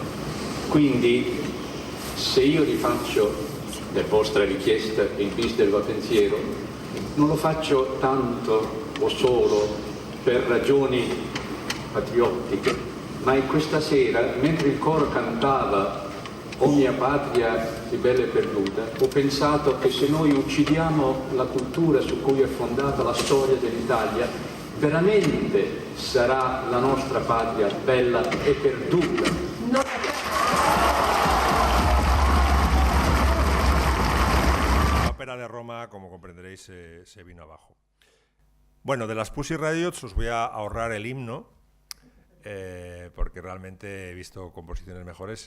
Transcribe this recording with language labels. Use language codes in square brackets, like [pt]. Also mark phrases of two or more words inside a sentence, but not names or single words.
[it] Quindi se io rifaccio, per vostra richiesta, il bis del Va Pensiero, non lo faccio tanto o solo per ragioni patriottiche, ma in questa sera, mentre il coro cantava «O mia patria, si bella e perduta», ho pensato che se noi uccidiamo la cultura su cui è fondata la storia dell'Italia, veramente sarà la nostra patria bella e perduta. [es] La ópera de Roma, como comprenderéis, se vino abajo. Bueno, de las Pussy Riots os voy a ahorrar el himno, porque realmente he visto composiciones mejores.